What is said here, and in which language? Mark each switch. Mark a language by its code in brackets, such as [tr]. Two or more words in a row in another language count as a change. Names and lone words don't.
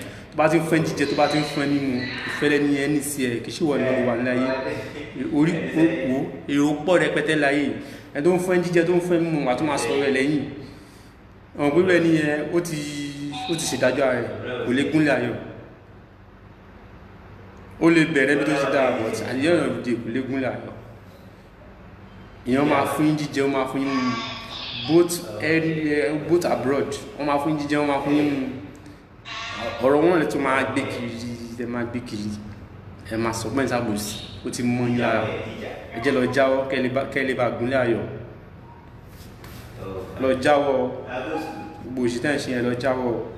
[yo] Tó bá ti ń fún ẹ jíjẹ, tó bá ti ń fún ẹ mímu, ìfẹ́ lẹ́ni yẹn ní sí ẹ, kì í ṣe ìwọ nìkan ló wà nílé ayé. Orí, ó, ó, èrò pọ̀ rẹpẹtẹ láyé. Ẹni tó ń fún ẹ jíjẹ, tó ń fún ẹ mímu, wà á tún máa sọ̀rọ̀ ẹ lẹ́yìn. Àwọn pẹ̀lú ẹni yẹn, ó ti, ó ti ṣèdájọ́ ara rẹ̀, kò lè gúnlẹ̀ ayọ̀. Ó lè bẹ̀rẹ̀ bí tó ṣe dára, [en] but at the end of the day, [yo] kò lè gúnlẹ̀ ayọ̀. Èèyàn máa fún yín jíjẹ, ó máa fún yín mímu. [en] Both, eh, both abroad, [yo] wọ́n máa fún yín jíjẹ, wọ́n máa fún yín mímu. Ọ̀rọ̀ wọn lè tún máa gbé kiri, ẹ máa gbé kiri. Ẹ máa sọ pé ẹ sábò sí, ó ti mọ yín lára. Ẹ jẹ́ lọ jáwọ́, kẹ́ lè bá, kẹ́ lè bá gúnlẹ̀ ayọ̀. Lọ jáwọ́, gbogbo òṣì tẹ́ ń ṣe yẹn, lọ jáwọ́.